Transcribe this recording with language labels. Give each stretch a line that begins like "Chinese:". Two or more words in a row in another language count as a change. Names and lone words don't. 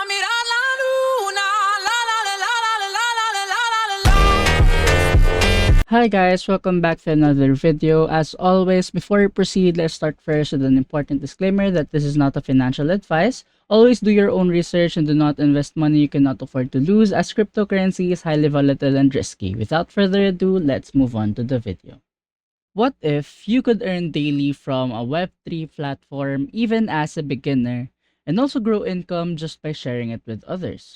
Spanish: mirar la luna, la la la la la la la la la la la la.
English: Hi guys, welcome back to another video. As always, before we proceed, let's start first with an important disclaimer that this is not a financial advice. Always do your own research and do not invest money you cannot afford to lose, as cryptocurrency is highly volatile and risky. Without further ado, let's move on to the video. What if you could earn daily from a Web3 platform even as a beginner and also grow income just by sharing it with others?